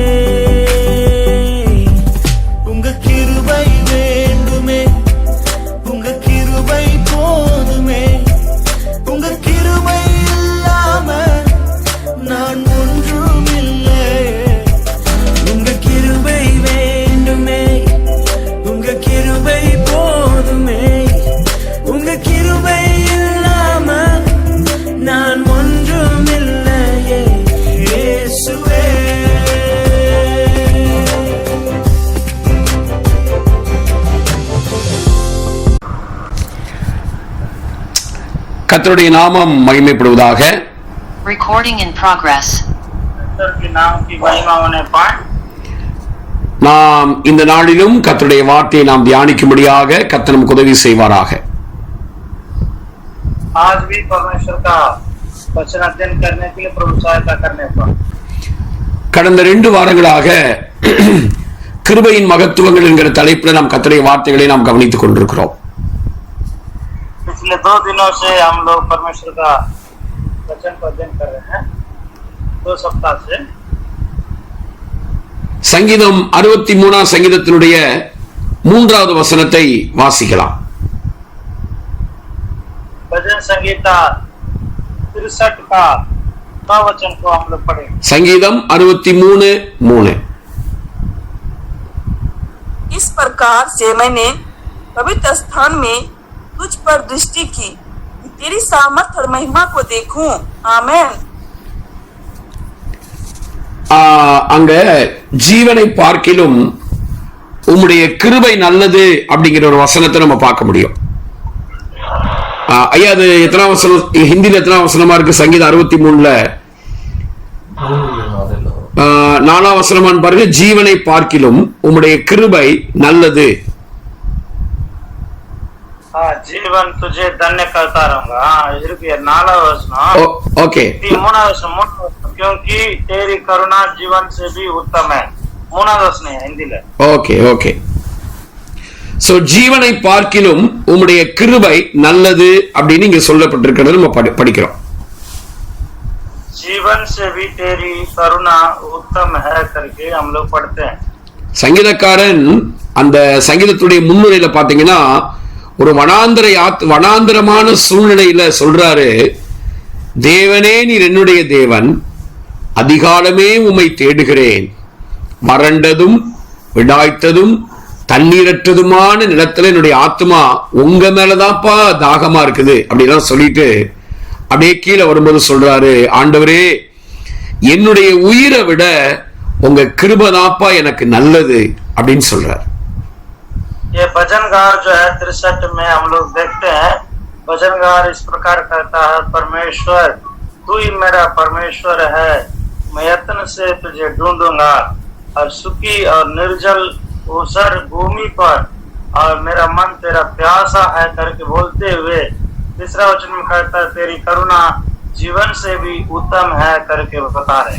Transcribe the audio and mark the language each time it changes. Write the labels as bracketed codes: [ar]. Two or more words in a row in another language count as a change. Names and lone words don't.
[ta] உங்க கிருபை வேண்டுமே, உங்க கிருபை போதுமே, உங்க கிருபை இல்லாம நான் ஒன்றும் இல்லை, உங்க கிருபை வேண்டுமே, உங்க கிருபை போதுமே, உங்க கிருபை இல்லாம நான் ஒன்றும் இல்லையே இயேசுவே. கர்த்தருடைய நாமம் மகிமைப்படுவதாக. [en] Recording in progress. [ta] நாம் இந்த நாளிலும் கர்த்தருடைய வார்த்தையை நாம் தியானிக்கும்படியாக கர்த்தர் நமக்கு உதவி செய்வாராக. [hi] आज भी परमेश्वर का वचन अध्ययन करने के लिए प्रभु सहायता करने पर [ta] கடந்த 2 வாரங்களாக கிருபையின் மகத்துவங்கள் என்கிற தலைப்பில் நாம் கர்த்தருடைய வார்த்தைகளை நாம் கவனித்துக் கொண்டிருக்கிறோம். [hi] पिछले 2 दिनों से हम लोग परमेश्वर का वचन को अध्ययन कर रहे हैं. 2 सप्ताह से [ta] சங்கீதம் 63 சங்கீதத்தினுடைய 3வது வசனத்தை வாசிக்கலாம். [hi] भजन संगीता 63 का वचन को हम लोग पढ़ेंगे. [ta] சங்கீதம் 63:3. [hi] इस प्रकार से मैंने पवित्र स्थान में तुझ पर दृष्टि की, तेरी सामर्थ और महिमा को देखूं. आमेन. [ta] அங்க ஜீவனை பார்க்கிலும் உம்முடைய கிருபை நல்லது அப்படிங்கிற ஒரு வசனத்தை நம்ம பார்க்க முடியும். ஐயா, அது எத்தனாம் வசனம்? ஹிந்தியில எத்தனாம் வசனமா இருக்கு? சங்கீதம் 63ல 4ஆம் வசனமான்னு பாருங்க, ஜீவனை பார்க்கிலும் உம்முடைய கிருபை நல்லது. [hi] जीवन तुझे धन्य करता रहूंगा. इरके 4वां वचन. ओके 3वां वचन, क्योंकि तेरी करुणा जीवन से भी उत्तम है. 3वां वचन है हिंदी में. [en] OK OK. [ta] சோ ஜீவனை பார்க்கிலும் உம்முடைய கிருபை நல்லது அப்படின்னு இங்க சொல்லப்பட்டிருக்கிறது நம்ம படிக்கிறோம். [hi] जीवन से भी तेरी करुणा उत्तम है करके हम लोग पढ़ते हैं. [ta] சங்கீதக்காரன் அந்த சங்கீதத்துடைய முன்னுரையில பாத்தீங்கன்னா ஒரு வனாந்தரமான சூழ்நிலையில சொல்றாரு, தேவனே நீர் என்னுடைய தேவன், அதிகாலமே உம்மை தேடுகிறேன், வறண்டதும் விடாய்த்ததும் தண்ணீரற்றதுமான நிலத்துல என்னுடைய ஆத்மா உங்க மேலதான்ப்பா தாகமா இருக்குது அப்படிலாம் சொல்லிட்டு அப்படியே கீழே வரும்போது சொல்றாரு, ஆண்டவரே என்னுடைய உயிரை விட உங்க கிருபைதான்ப்பா எனக்கு நல்லது அப்படின்னு சொல்றாரு. [hi] ये भजनगार जो है 63 में हम लोग देखते हैं, भजनगार इस प्रकार कहता है, परमेश्वर तू ही मेरा परमेश्वर है, मैं यत्न से तुझे ढूंढूंगा और सूखी और निर्जल ऊसर भूमि पर, और मेरा मन तेरा प्यासा है करके बोलते हुए तीसरा वचन में कहता है, तेरी करुणा जीवन से भी उत्तम है करके बता रहे.